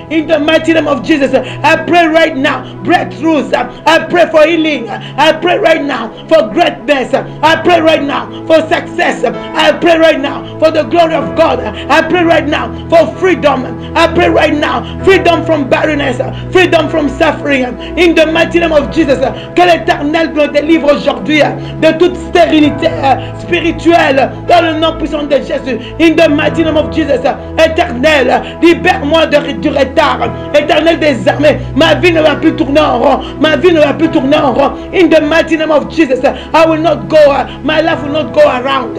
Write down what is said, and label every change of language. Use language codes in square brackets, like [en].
[en] In the mighty name of Jesus, I pray right now, breakthroughs, I pray for healing, I pray right now for greatness, I pray right now for success, I pray right now for the glory of God. I pray right now for freedom. I pray right now freedom from barrenness, freedom from suffering. In the mighty name of Jesus, [fr] que l'Éternel me délivre aujourd'hui de toute stérilité spirituelle dans le nom puissant de Jésus. [en] In the mighty name of Jesus, Éternel, [fr] libère-moi du retard. Éternel des armées, ma vie ne va plus tourner en rond. Ma vie ne va plus tourner en rond. [en] In the mighty name of Jesus, I will not go. My life will not go around.